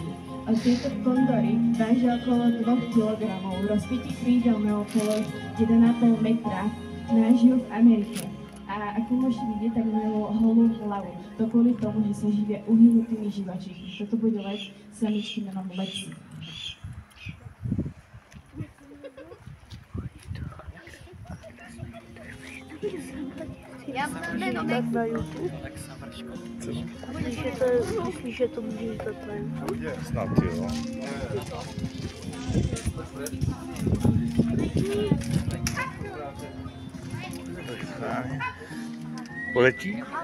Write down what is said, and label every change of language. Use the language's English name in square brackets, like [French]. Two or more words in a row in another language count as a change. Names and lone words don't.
[Slovak] A tieto kondory vážia okolo 2 kg, rozpitý krídel má okolo 1,5 metra, žijú v Amerike. A ako môžete vidieť, tak majú holú hlavu. To kvôli tomu, že sa živia uhynutými živačíkmi. Toto bude let samičky menom Lexi. [Czech] Já mám jméno Tak na YouTube. Myslíš, že to můžeš dát na YouTube? Snad jo. Poletí?